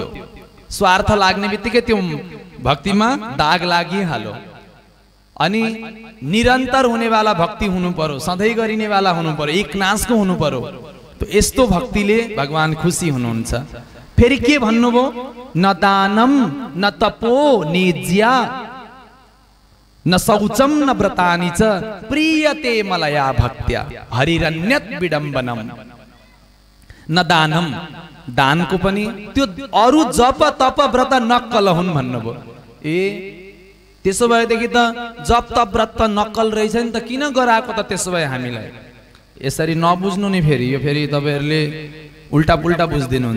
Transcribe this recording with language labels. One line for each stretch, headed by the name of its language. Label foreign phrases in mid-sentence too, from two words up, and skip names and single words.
Nepali: स्वार्थ लाग्ने बित्तिकै त्यो भक्तिमा दाग लागिहाल्यो। अनि निरन्तर हुनेवाला भक्ति हुनु पर्यो, सधैँ गरिनेवाला हुनु पर्यो, एक नासको हुनु पर्यो। त यस्तो भक्तिले भगवान खुसी हुनुहुन्छ। फेरि के भन्नुभयो?
Sanskrit: न दानम न तपो निज्या न शौचम न व्रतानि च प्रियते मलया भक्त्या हरिरन्यत विडम्बनम। न दानम,
Nepali: दानको पनि त्यो अरु जप तप व्रत नक्कल हुन् भन्नुभयो। ए त्यसो भएदेखि त जप तप व्रत नक्कल रहेछ नि त, किन गराएको त त्यसो भए हामीलाई? यसरी नबुझ्नु नि, फेरि यो फेरि तपाईहरुले उल्टा पुल्टा बुझ्दिनुहुन्छ।